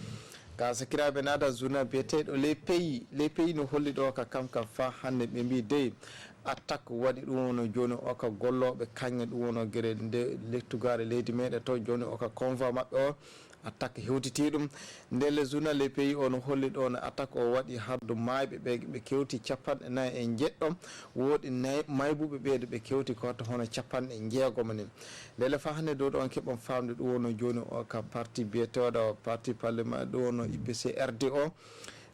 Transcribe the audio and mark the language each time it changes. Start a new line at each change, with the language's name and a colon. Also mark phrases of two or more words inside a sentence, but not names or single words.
Fula: ka sakiraɓe nada journal biyeteɗo les pays no holli ɗo ka kamka fa hande ɓe mbi dey attaque waɗi ɗum wono joni o ka golloɓe kañƴe ɗum wono gueɗe nde lettugare leydi meɗen to joni o ka convoi mabɓe o attaque hewtiti ɗum ndelle journal les pays o no holli ɗo no attaque o waɗi haddu mayɓe ɓe kewti 49 e jeɗɗo woɗi maybuɓe ɓeede ɓe kewti ko watta hono 60 ni ndelle fa hannde dow ɗon keɓon famde ɗum wono joni o ka parti biyeteɗo parti parlement ɗum wono IPC RD o